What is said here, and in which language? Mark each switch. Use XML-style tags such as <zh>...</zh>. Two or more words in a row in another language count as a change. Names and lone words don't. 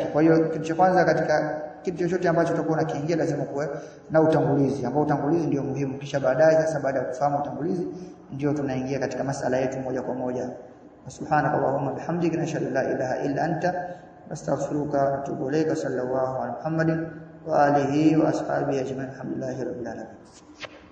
<sw>Kwa hiyo kitu cha kwanza katika kitu chochote ambacho tutakuwa nakiingia lazima kuwe na utangulizi ambao utangulizi ndio muhimu kisha baadaye sasa baada ya kufahamu utangulizi ndio tunaingia katika masala yetu moja kwa moja.</sw> <ar>سبحانك اللهم وبحمدك نشهد لا اله الا انت نستغفرك ونتوب اليك صلى الله على محمد واله واصحابه اجمعين الحمد لله رب العالمين.</ar>